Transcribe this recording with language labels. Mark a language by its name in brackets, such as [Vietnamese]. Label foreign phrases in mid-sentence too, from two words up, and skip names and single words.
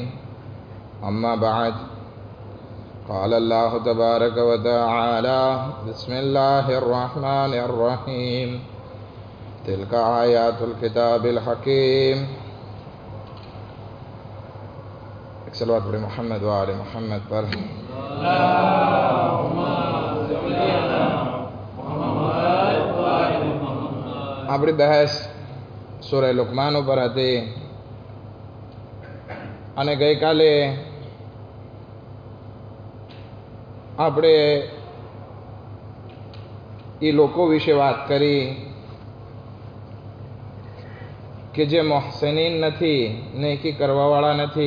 [Arabic] أما بعد، قال الله تبارك وتعالى: بسم الله الرحمن الرحيم. تلك آيات الكتاب الحكيم. صلوات بر محمد وآل محمد پر. [Gujarati] આપણી બહેસ સૂરે લુકમાન ઉપર હતી અને ગઈકાલે આપણે એ લોકો વિશે વાત કરી કે જે મોહસેનીન નથી, નેકી કરવાવાળા નથી.